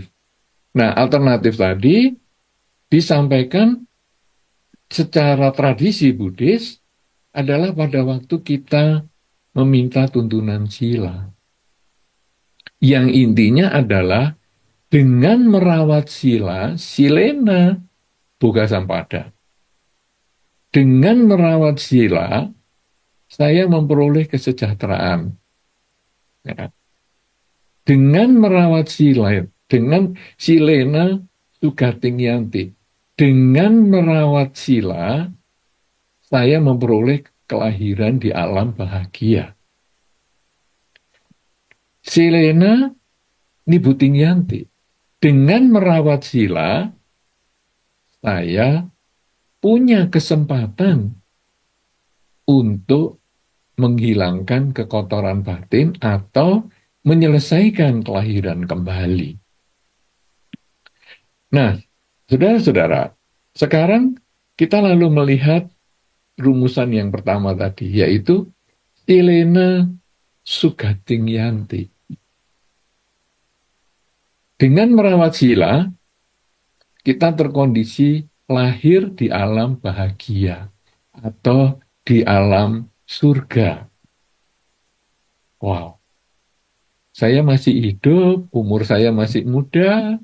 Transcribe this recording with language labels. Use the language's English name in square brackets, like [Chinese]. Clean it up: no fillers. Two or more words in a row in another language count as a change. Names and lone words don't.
[Indonesian] Nah, alternatif tadi disampaikan secara tradisi Buddhis adalah pada waktu kita meminta tuntunan sila. Yang intinya adalah dengan merawat sila, [Pali] silena boga sampada. [Indonesian] Dengan merawat sila, saya memperoleh kesejahteraan. Ya. Dengan merawat sila, dengan [Pali] silena sugating yanti. [Indonesian] Dengan merawat sila, saya memperoleh kelahiran di alam bahagia. [Pali] Silena nibuting yanti. [Indonesian] Dengan merawat sila, saya punya kesempatan untuk menghilangkan kekotoran batin atau menyelesaikan kelahiran kembali. Nah, saudara-saudara, sekarang kita lalu melihat rumusan yang pertama tadi, yaitu [Pali] silena sugating yanti. [Indonesian] Dengan merawat sila, kita terkondisi lahir di alam bahagia atau di alam surga. Wow, saya masih hidup, umur saya masih muda.